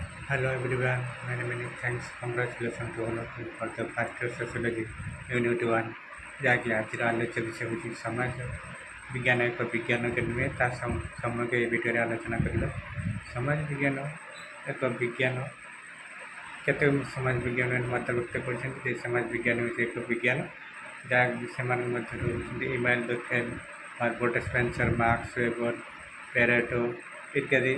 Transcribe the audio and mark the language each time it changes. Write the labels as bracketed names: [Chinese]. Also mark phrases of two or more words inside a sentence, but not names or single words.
[English] Hello everyone, many many thanks, congratulations to all of you for the first year sociology unit 1 [Odia] ଯାହାକି ଆଜିର ଆଲୋଚ୍ୟ ବିଷୟ ହେଉଛି ସମାଜ ବିଜ୍ଞାନ ଏକ ବିଜ୍ଞାନ କି ନୁହେଁ ତା ସମଗ୍ର ଏ ଭିଡ଼ିଓରେ ଆଲୋଚନା କରିବା। ସମାଜ ବିଜ୍ଞାନ ଏକ ବିଜ୍ଞାନ କେତେ ସମାଜ ବିଜ୍ଞାନ ମତବ୍ୟକ୍ତ କରିଛନ୍ତି ଯେ ସମାଜ ବିଜ୍ଞାନ ହେଉଛି ଏକ ବିଜ୍ଞାନ ଯାହା ସେମାନଙ୍କ ମଧ୍ୟରୁ ହେଉଛନ୍ତି ଇମାଇଲ ଦୁର୍ଖେମ, ହର୍ବର୍ଟ ସ୍ପେନ୍ସର, ମାର୍କସ ୱେବର, ପ୍ୟାରେଟୋ ଇତ୍ୟାଦି।